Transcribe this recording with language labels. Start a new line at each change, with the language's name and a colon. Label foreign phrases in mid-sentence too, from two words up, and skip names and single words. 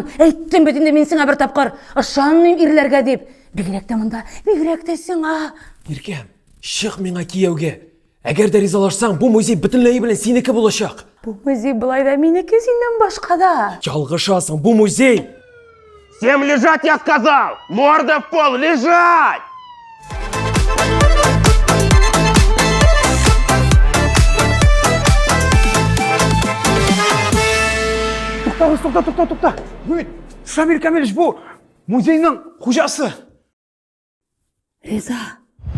Tatar: Әйттем бит инде мин сиңа бер тапкыр. Ышанмыйм ирләргә дип. Бигрәк тә монда, бигрәк тә сиңа. Иркәм, шык миңа кияүгә. Әгәр дә ризалашсаң, бу музей бөтенләй белән синеке булачак. Бу музей былай да минеке синнән башка да. Ялгышасың, бу музей.
Russian: Всем лежать, я сказал! Морда в пол, лежать!
Tatar: Туктагыз. Бүт, Шамил Камилович, бу музейның хуҗасы. Риза,